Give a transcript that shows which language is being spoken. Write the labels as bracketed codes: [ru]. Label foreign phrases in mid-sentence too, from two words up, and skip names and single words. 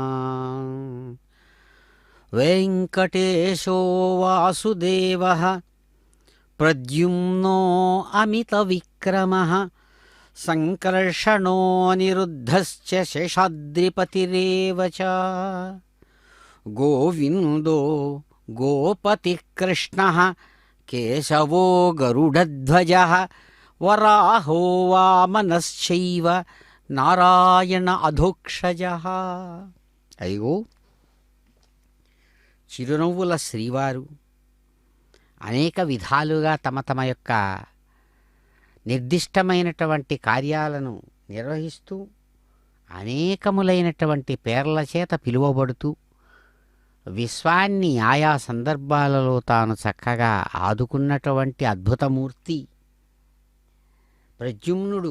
[sa] वेङ्कटेशो वासुदेवः प्रद्युम्नो अमितविक्रमः सङ्कर्षणो निरुद्धश्च शेषाद्रिपतिरेव च गोविन्दो गोपतिकृष्णः केशवो गरुडध्वजः वराहो वामनश्चैव नारायण అధోక్షజః. [te] అయ్యో చిరునవ్వుల శ్రీవారు అనేక విధాలుగా తమ తమ యొక్క నిర్దిష్టమైనటువంటి కార్యాలను నిర్వహిస్తూ అనేకములైనటువంటి పేర్ల చేత పిలువబడుతూ విశ్వాన్ని ఆయా సందర్భాలలో తాను చక్కగా ఆదుకున్నటువంటి అద్భుతమూర్తి ప్రద్యుమ్నుడు.